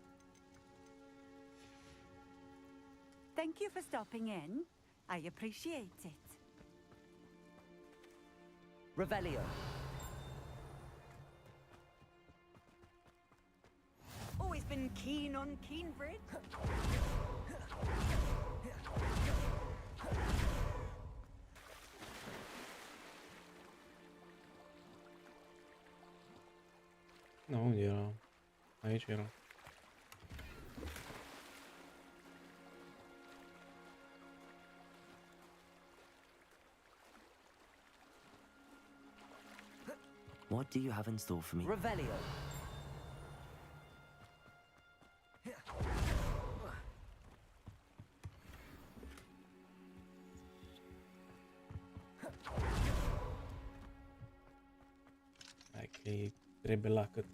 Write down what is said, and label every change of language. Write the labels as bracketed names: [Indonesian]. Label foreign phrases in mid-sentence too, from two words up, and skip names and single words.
[English] Thank you for stopping in. I appreciate it. Revelio. Always been keen on Keenbridge. [Romanian] Da, unde era? Aici era. [English] What do you have in store for me? Revelio. [Romanian] Hai că e trebuie la cât.